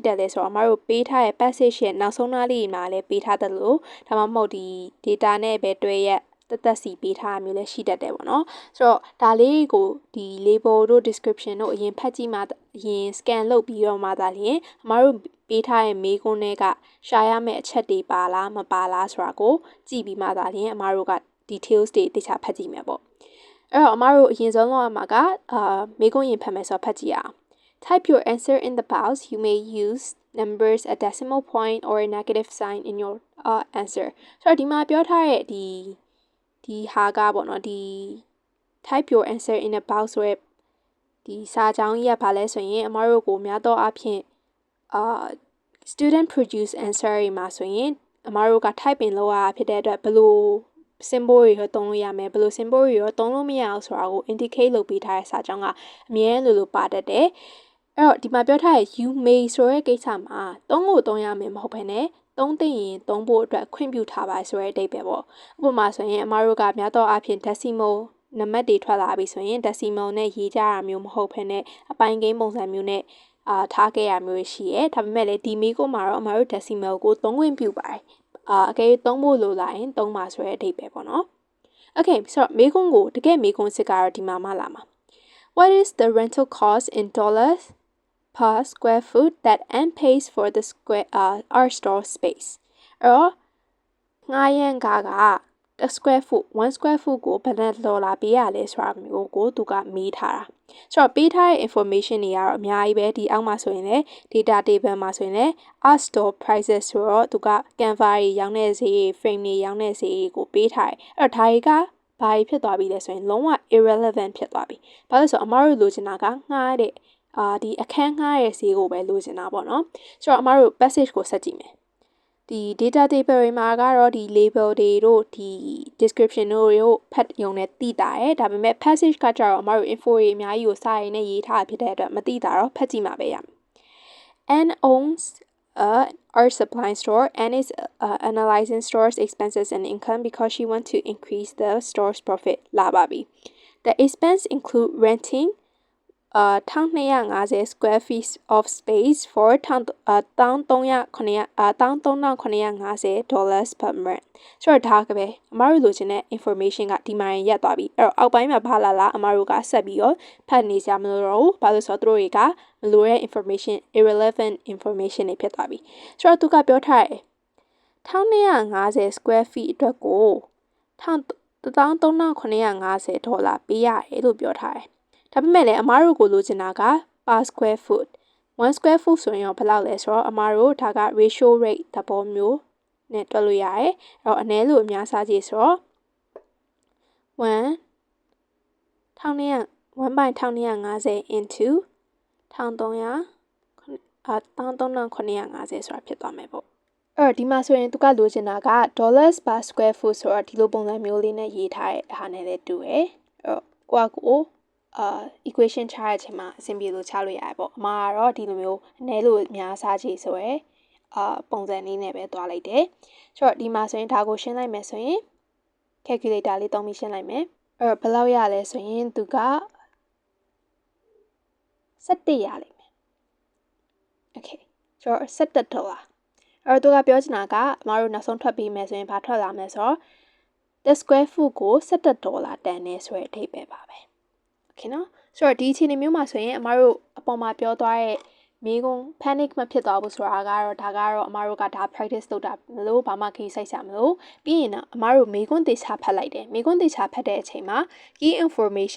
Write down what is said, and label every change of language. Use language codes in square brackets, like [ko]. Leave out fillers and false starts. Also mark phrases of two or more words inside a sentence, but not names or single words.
[my] တတ်လဲဆိုတော့အမတို့ပေးထားတဲ့ passage ရဲ့နောက်ဆုံးနားလေးမှာလည်းပေးထားတယ်လို့ဒါမှမဟုတ်ဒီ data နဲ့ပဲတွဲရက်တက်စီပေးထားမျိုးလည်းရှိတတ်တယ်ပေါ့နော်ဆိုတော့ဒါလေးကိုဒီ label တို့ description တို့အရင်ဖတ်ကြည့်မှအရင် scan လုပ်ပြီးတော့မှသာလျှင်အမတို့ပေးထားတဲ့မေးခွန်းတွေကရှာရမယ့်အချက်တွေပါလားမပါလားဆိုတာကိုကြည့်ပြီးမှသာလျှင်အမတို့က details တွေတခြားဖတ်ကြည့်မယ်ပေါ့အဲ့တော့အမတို့အရင်ဆုံးလုပ်ရမှာကမေးခွန်းရင်ဖတ်မယ်ဆိုတော့ဖတ်ကြည့်အောင် [en] Type your answer in the box. You may use numbers, a decimal point, or a negative sign in your answer. [my] ဆိုတော့ဒီမှာပြောထားတဲ့ဒီဟာကပေါ့နော်ဒီ [en] type your answer in a box [my] ဆိုတဲ့ဒီစာကြောင်းကြီးကဘာလဲဆိုရင်အမတို့ကိုများသောအားဖြင့် [en] student produce answer [my] တွေမှာဆိုရင်အမတို့က [en] type in [my] လုပ်ရတာဖြစ်တဲ့အတွက်ဘယ်လို symbol တွေရောသုံးလို့ရမယ်ဘယ်လို symbol တွေရောသုံးလို့မရအောင်ဆိုတာကို indicate လုပ်ပေးထားတဲ့စာကြောင်းကအမြဲလိုပါတတ်တယ်အဲ့တော့ဒီမှာပြောထားတဲ့ [en] you may [my] ဆိုတဲ့ကိစ္စမှာသုံးလို့သုံးရမယ်မဟုတ်ဘဲနဲ့သုံးသိရင်သုံးဖို့အတွက်ခွင့်ပြုထားပါဆိုတဲ့အဓိပ္ပာယ်ပေါ့ဥပမာ ဆိုရင်အမတို့ကများသောအားဖြင့် decimal နံပါတ်တွေထွက်လာပြီဆိုရင် decimal နဲ့ရေးကြတာမျိုးမဟုတ်ဘဲနဲ့အပိုင်းကိန်းပုံစံမျိုးနဲ့ထားခဲ့ရမျိုးရှိရဲဒါပေမဲ့လည်းဒီမေးခွန်းမှာတော့အမတို့ decimal ကိုသုံးခွင့်ပြုပါတယ်အကယ်သုံးဖို့လိုလာရင်သုံးပါဆိုတဲ့အဓိပ္ပာယ်ပေါ့နော် Okay ဆိုတော့မေးခွန်းကိုတကယ်မေးခွန်းစစ်ကတော့ဒီမှာမှလာမှာ [en] What is the rental cost in dollars per square foot that Anne pays for the our store space [my] အဲ့တော့ငှားရမ်းက [en] square foot 1 square foot [my] ကိုဘယ်နဲ့ဒေါ်လာပေးရလဲဆိုတာမျိုးကိုသူကမေးထားတာဆိုတော့ပေးထားတဲ့ information တွေကတော့အများကြီးပဲဒီအောက်မှာဆိုရင် လည်း [en] data table [my] မှာဆိုရင်လည်း [en] our store prices [my] ဆိုတော့သူက Canva တွေရောင်းတဲ့ဈေး frame တွေရောင်းတဲ့ဈေးကိုပေးထားတယ်အဲ့တော့ဒါတွေကဘာဖြစ်သွားပြီလဲဆိုရင် လုံးဝ irrelevant ဖြစ်သွားပြီဘာလို့ဆိုတော့အမတို့လိုချင်တာကငှားတဲ့ဒီအခန်းငှားရဲ့ဈေးကိုပဲလိုချင်တာပေါ့နော်ဆို တော့အမတို့ passage ကိုဆက်ကြည့်မယ်ဒီ [en] data table [my] တွေမှာကတော့ဒီ label တွေတို့ဒီ description တို့ဖတ်ရုံနဲ့သိတာရယ်ဒါပေမဲ့ passage ကကြတော့အမတို့ info တွေအများကြီးကိုစာရင်းနဲ့ရေးထားဖြစ်တဲ့အတွက်မသိတာတော့ဖတ်ကြည့်မှာပဲရမယ် [en] Anne owns our supply store and is analyzing store's expenses and income because she wants to increase the store's profit [my] လာပါပြီ [en] The expense include renting 1250 square feet of space for $1,350 per month [my] ဆိုတော့ဒါကပဲအမတို့လိုချင်တဲ့ information ကဒီမှာရက်သွားပြီအဲ့တော့အောက်ပိုင်းမှာဘာလာအမတို့ကဆက်ပြီးတော့ဖတ်နေကြမလို့တော့ဘူးဘာလို့ဆိုတော့သူတို့တွေကမလိုတဲ့ information [en] irrelevant information [my] တွေဖြစ်သွားပြီဆိုတော့သူကပြောထားတယ်1250 [en] square feet [my] အတွက်ကို $1,350 ပေးရတယ်လို့ပြောထားတယ်ဒါပေမဲ့လည်းအမားတို့ကိုလိုချင်တာက [en] per square foot 1 square foot [my] ဆိုရင်ရောဘယ်လောက်လဲဆိုတော့အမားတို့ဒါက [en] ratio rate [my] သဘောမျိုးနဲ့တွက်လို့ရတယ်အဲ့တော့အနည်းလို့အများစားကြည့်ဆိုတော့1/1250 into 1,350ဆိုတာဖြစ်သွားမယ်ပေါ့အဲ့တော့ဒီမှာဆိုရင်သူကလိုချင်တာက [en] dollars per square foot [my] ဆိုတော့ဒီလိုပုံစံမျိုးလေးနဲ့ရေးထားတဲ့ဟာနဲ့လည်းတူတယ်အဲ့တော့ကိုequation ချတဲ့အချိန်မှာအဆင်ပြေလို့ချလို့ရတယ်ပေါ့အမှားကတော့ဒီလိုမျိုးအနည်းလို့အများစားကြည့်ဆိုရယ်ပုံစံလေးနဲ့ပဲသွားလိုက်တယ်ဆိုတော့ဒီမှာဆိုရင်ဒါကိုရှင်းလိုက်မယ်ဆိုရင် calculator လေးသုံးပြီးရှင်းလိုက်မယ်အဲ့တော့ဘယ်လောက်ရလဲဆိုရင်သူက 17ရလိမ့်မယ် okay ဆိုတော့$17အဲ့တော့သူကပြောချင်တာကအမတို့နောက်ဆုံးထွက်ပြီးမယ်ဆိုရင်ဘာထွက်လာမလဲဆိုတော့ [en] the square foot [my] ကို$17တန်နေဆိုတဲ့အဓိပ္ပာယ်ပါပဲโอเคနော်ဆိုတော့ဒီအခြေအနေမျိုးမှာဆိုရင်အမတို့အပေါ်မှာပြောသွားတဲ့မိ ကုံ panic မဖြစ်သွားဘူးဆိုတာကတော့ဒါကတော့အမတို့ကဒါ practice လုပ်တာမလို့ဘာမှခရီးစိုက်ဆရာမလို့ပြီးရင်တော့အမတို့မိကုံတေချာဖတ်လိုက်တယ်မိကုံတေချာဖတ်တဲ့အချိန်မှာ [en] key information